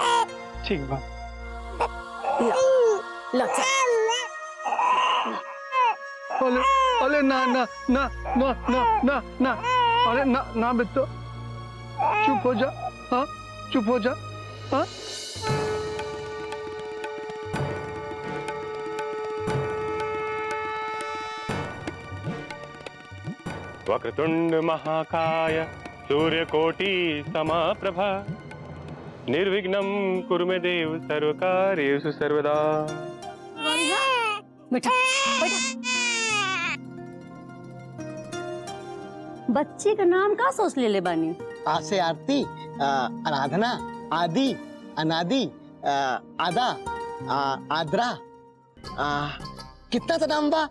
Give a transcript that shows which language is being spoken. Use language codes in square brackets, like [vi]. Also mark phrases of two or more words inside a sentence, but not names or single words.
[bho] ठीक बा। ला चल। अले अले ना ना ना ना ना ना ना, अरे ना ना बेटो, चुप हो जा। हाँ, चुप हो जा। हाँ, [sa] वक्रतुंड महाकाय सूर्यकोटि समाप्रभा निर्विघ्नं कुरु मे देव सर्वकार्येषु सर्वदा। [bho] बेटा बेटा, बच्चे का नाम का सोच ले बानी? आ से आरती, आराधना, आदि, अनादि, आदा, आद्रा, कितना तो नाम बा।